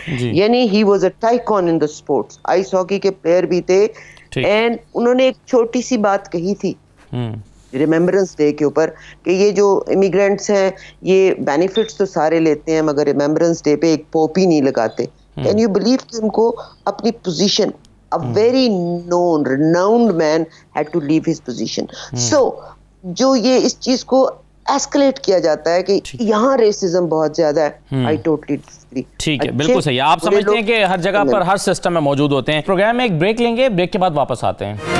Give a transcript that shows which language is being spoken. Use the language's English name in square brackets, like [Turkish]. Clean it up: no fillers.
[English] یعنی he was a tycoon in the sports, ice hockey [Urdu] کے player بھی تھے. اینڈ انہوں نے ایک چھوٹی سی بات کہی تھی ریممبرنس ڈے کے اوپر کہ یہ جو امیگرینٹس ہیں یہ بینیفٹس تو سارے لیتے ہیں مگر ریممبرنس ڈے پہ ایک پوپی نہیں لگاتے. [English] can you believe [Urdu] کہ ان کو اپنی position, [English] a very known renowned man had to leave his position. [Urdu] So جو یہ اس چیز کو ایسکلیٹ کیا جاتا ہے کہ یہاں ریسزم بہت زیادہ ہے. [English] I totally disagree. [Urdu] ٹھیک ہے، بالکل صحیح. آپ سمجھتے ہیں کہ ہر جگہ پر ہر سسٹم میں موجود ہوتے ہیں. پروگرام میں ایک بریک لیں گے، بریک کے بعد واپس آتے ہیں.